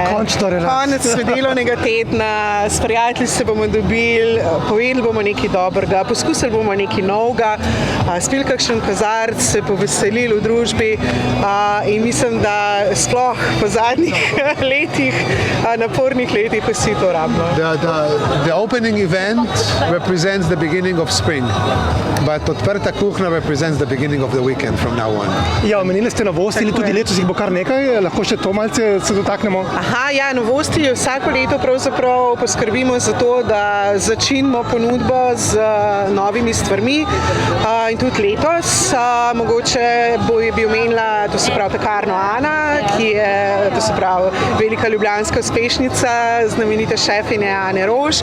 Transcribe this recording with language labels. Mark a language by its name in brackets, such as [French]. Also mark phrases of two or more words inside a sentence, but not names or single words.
[Slovenian] Konec delovnega tedna, s prijatelji se bomo dobili, povedali bomo nekaj dobrega, poskusili bomo nekaj novega, spili kakšen kozarc, se poveselili v družbi in mislim, da sploh po zadnjih letih, napornih letih vsi to rabimo. [English] The opening event represents the beginning of spring, but odprta kuhinja represents the beginning of the weekend from now on. [Slovenian] Ja, omenili ste novosti, tudi letos jih bo kar nekaj, lahko še to malce se dotaknemo? Aha, ja, novosti vsako leto pravzaprav poskrbimo za to, da začinimo ponudbo z novimi stvarmi in tudi letos. Mogoče bi omenila, to se pravi, pekarno Ana, ki je, to se pravi, velika ljubljanska uspešnica, znamenite šefinje Ane Roš.